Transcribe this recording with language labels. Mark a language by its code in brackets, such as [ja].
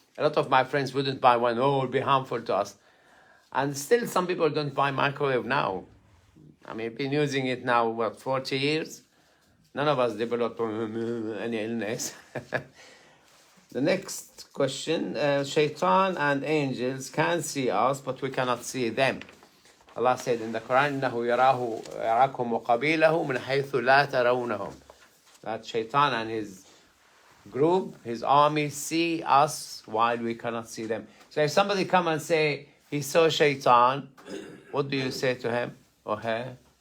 [en] A lot of my friends wouldn't buy one. Oh, it would be harmful to us. And still some people don't buy microwave now. I mean, been using it now, what, 40 years? None of us developed any illness. The next question, Shaitan and angels can see us, but we cannot see them. Allah said in the Quran, [ar] إِنَّهُ يَرَاكُمْ وَقَبِيلَهُ مِنْ حَيْثُ لَا تَرَوْنَهُم. [en] That Shaitan and his group, his army, see us while we cannot see them. So if somebody come and say, he saw Shaitan, what do you say to him or her?